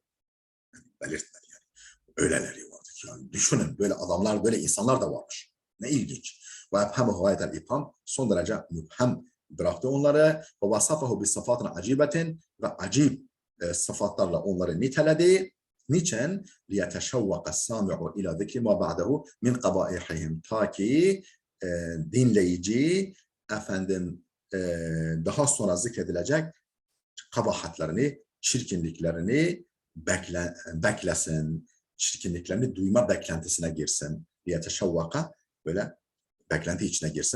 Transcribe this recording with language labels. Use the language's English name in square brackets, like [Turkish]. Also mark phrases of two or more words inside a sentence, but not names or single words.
[Turkish] Yani belirtmedi yani. Öyleleri vardır ki yani düşünün böyle adamlar, böyle insanlar da varmış. Ne ilginç. [Arabic] وأبهمه غاية الإبهام [Turkish] son derece mübhem bıraktı onları. [Arabic] ووصفه بالصفات العجيبة [Turkish] ve acib sıfatlarla onları niteledi. Niçin? [Arabic] لِيَتَشَوَّقَ السَّامِعُ اِلَى ذِكْرِ مَا بَعْدَهُ مِنْ قَبَائِحِهِمْ. [Turkish] Ta ki dinleyici efendim daha sonra zikredilecek kabahatlerini, çirkinliklerini beklesin. Çirkinliklerini duyma beklentisine girsin. لِيَتَشَوَّقَ böyle beklenti içine girsin.